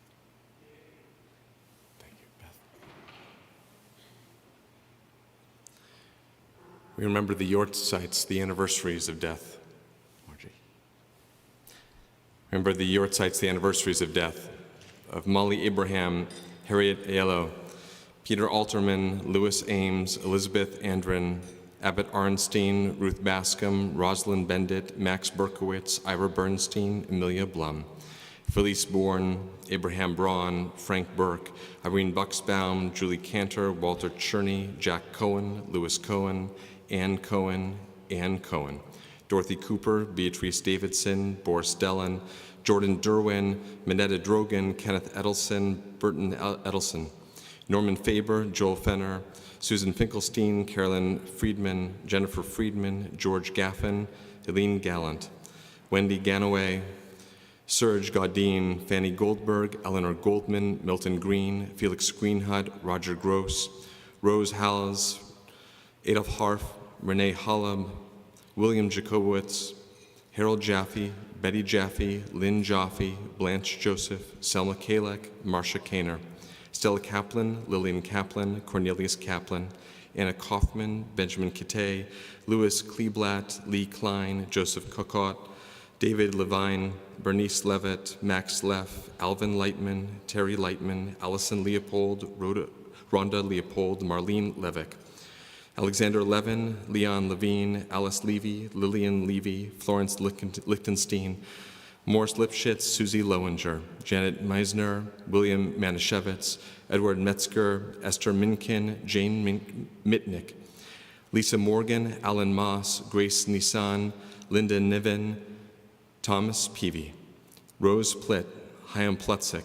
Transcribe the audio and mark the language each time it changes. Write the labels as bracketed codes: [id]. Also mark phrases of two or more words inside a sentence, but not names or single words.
[en] Thank you, Beth. We remember the Yortzites, the anniversaries of death. Margie. Remember the Yortzites, the anniversaries of death of Molly Abraham, Harriet Aiello, Peter Alterman, Louis Ames, Elizabeth Andren, Abbott Arnstein, Ruth Bascom, Rosalind Bendit, Max Berkowitz, Ira Bernstein, Amelia Blum, Felice Bourne, Abraham Braun, Frank Burke, Irene Buxbaum, Julie Cantor, Walter Cherney, Jack Cohen, Louis Cohen, Ann Cohen, Dorothy Cooper, Beatrice Davidson, Boris Dellin, Jordan Derwin, Minetta Drogan, Kenneth Edelson, Burton Edelson, Norman Faber, Joel Fenner, Susan Finkelstein, Carolyn Friedman, Jennifer Friedman, George Gaffin, Eileen Gallant, Wendy Ganaway, Serge Gaudin, Fanny Goldberg, Eleanor Goldman, Milton Green, Felix Greenhut, Roger Gross, Rose Halles, Adolf Harf, Renee Hollab, William Jacobowitz, Harold Jaffe, Betty Jaffe, Lynn Jaffe, Blanche Joseph, Selma Kalek, Marcia Kaner, Stella Kaplan, Lillian Kaplan, Cornelius Kaplan, Anna Kaufman, Benjamin Kittay, Louis Kleeblatt, Lee Klein, Joseph Kokot, David Levine, Bernice Levitt, Max Leff, Alvin Lightman, Terry Lightman, Allison Leopold, Rhonda Leopold, Marlene Levick, Alexander Levin, Leon Levine, Alice Levy, Lillian Levy, Florence Lichtenstein, Morris Lipschitz, Susie Lowinger, Janet Meisner, William Manischewitz, Edward Metzger, Esther Minkin, Jane Mitnick, Lisa Morgan, Alan Moss, Grace Nissan, Linda Niven, Thomas Peavy, Rose Plitt, Chaim Plutzik,